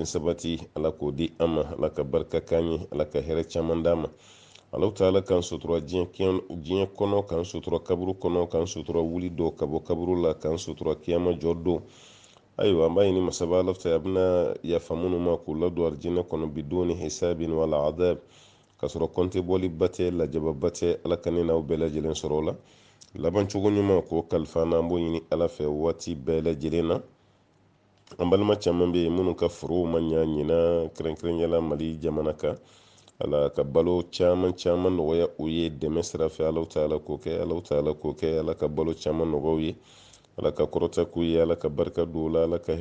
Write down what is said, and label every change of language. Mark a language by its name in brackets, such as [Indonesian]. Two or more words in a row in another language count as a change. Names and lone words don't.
[Bambara] sabati ala k'o di an ma ala ka barika k'an ye ala ka hɛrɛ caman d'an ma alaw ta ala k'an sutura diɲɛ kɔnɔ k'an sutura kaburu kɔnɔ k'an sutura wuli don ka bɔ kaburu la k'an sutura kiyama jɔ don ayiwa an b'a ɲini masaba ala fɛ a bɛna yafa minnu ma k'u ladon arijinɛ kɔnɔ [Arabic] بدون حساب ولا عذاب [Bambara] ka sɔrɔ kɔnte bɔli ba tɛ lajaba tɛ ala ka ne n'aw bɛɛ lajɛlen sɔrɔ o la laban cogo ɲuman k'o kalifa an b'o ɲini ala fɛ waati bɛɛ lajɛlen na an balima caman bɛ yen minnu ka forow ma ɲa ɲina kɛrɛnkɛrɛnyala mali jamana kan ala ka balo caman caman nɔgɔya u ye dɛmɛ sira fɛ alaw ta ala k'o kɛ alaw ta ala k'o kɛ ala ka balo caman nɔgɔya u ye ala ka kɔrɔta k'u ye ala ka barika don u la ala ka